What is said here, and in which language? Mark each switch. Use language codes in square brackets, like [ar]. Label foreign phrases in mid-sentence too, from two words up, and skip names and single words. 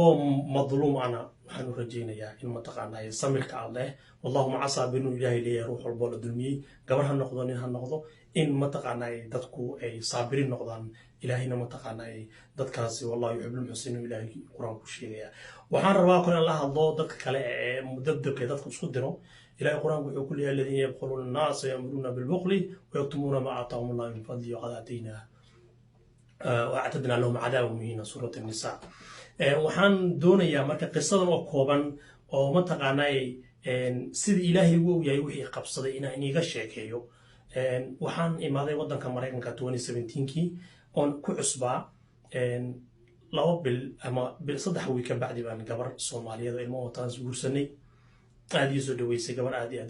[so] madluum ana waxaan u rajaynayaa in mataqaanaa samirka Allah [ar] والله مع الصابرين [so] ilaahi leeyahay ruux walba la dulmiyay gabar ha noqdo nin ha noqdo in mataqaanaa dadku ay saabirin noqdaan ilaahina mataqaanaa dadkaasi [ar] والله يحب المحسنين [so] ilaahi quraanku sheegaya waxaan rabaa in la hadlo dadka kale ee mudabdabka dadku isku diro ilaahi quraanku wuxuu ku leeyahay [ar] الذين يبخلون الناس يأمرون بالبخل ويكتمون ما آتاهم الله من فضله وقد أتينا وأعتدنا لهم عذابا مهينا [so] surah an-nisa waxaan doonayaa marka qisadan oo kooban oo mataqaanaa sida ilaahi uu yahay wixii qabsaday inaan iga sheekeeyo waxaan imaaday wadanka Mareykanka 2017kii on ku cusbaa laba bil ama bil saddex wiil ka bacdi baan gabar Soomaaliyeed oo ilmo wataan guursanay aad iyo soo dhaweysay gabar aad iyo